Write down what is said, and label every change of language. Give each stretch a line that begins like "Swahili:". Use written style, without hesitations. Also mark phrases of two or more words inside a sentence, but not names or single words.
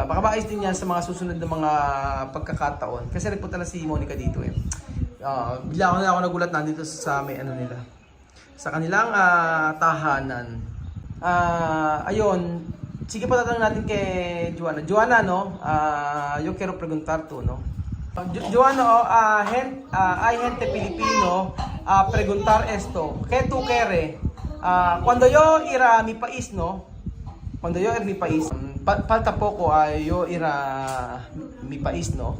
Filipino: Baka maayos din yan sa mga susunod na mga pagkakataon. Kasi nagpunta na si Monica dito eh. Bigla ako nagulat nandito sa may ano nila. Sa kanilang tahanan. Ayun, sige pa tatanungin natin kay Joanna. Joanna, no?
Spanish: Yo quiero preguntar tú, no? Joanna, hay gente Pilipino preguntar esto. ¿Qué tú quieres? Cuando yo ir a mi país, no? Cuando yo ir a mi país, falta poco yo ir a mi país, no?